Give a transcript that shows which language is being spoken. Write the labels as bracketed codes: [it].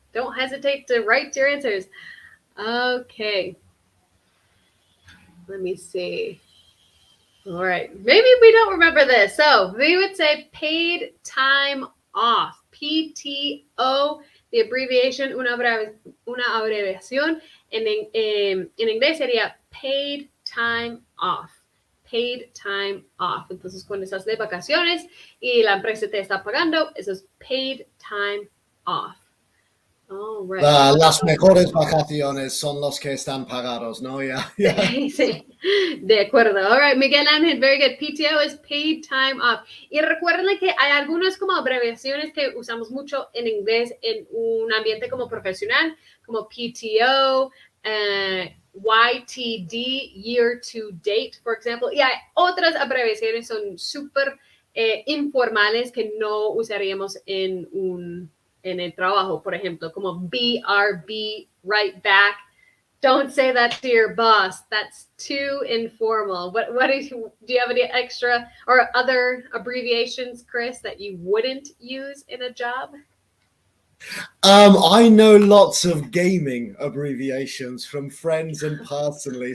[en] Don't hesitate to write your answers. Okay. Let me see. All right. Maybe we don't remember this. So we would say paid time off. PTO, the abbreviation, [es] una abreviación en inglés sería [en] paid time off. Paid time off. [es] Entonces, cuando estás de vacaciones y la empresa te está pagando, eso es [en] paid time off. All right. [es] Las mejores vacaciones son los que están pagados, ¿no? [en] Yeah. [es] Sí, de acuerdo. [en] All right, Miguel Ángel, very good. PTO is paid time off. [es] Y recuerden que hay algunas como abreviaciones que usamos mucho en inglés en un ambiente como profesional, como PTO, YTD, [en] year to date, [es] por ejemplo. Y hay otras abreviaciones son súper informales que no usaríamos en el trabajo, por ejemplo, como BRB, [en] right back. Don't say that to your boss. That's too informal. Do you have any extra or other abbreviations, Chris, that you wouldn't use in a job? I know lots of gaming abbreviations from friends and personally.